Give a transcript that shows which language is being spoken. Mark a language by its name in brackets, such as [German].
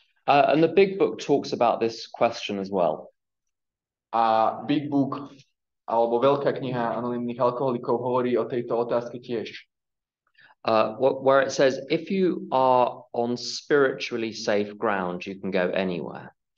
[English] And the Big Book talks about this question as well. [Slovak] A Big Book, alebo Veľká kniha anonymných alkoholikov hovorí o tejto otázke tiež. [English] Where it says, if you are on spiritually safe ground, you can go anywhere.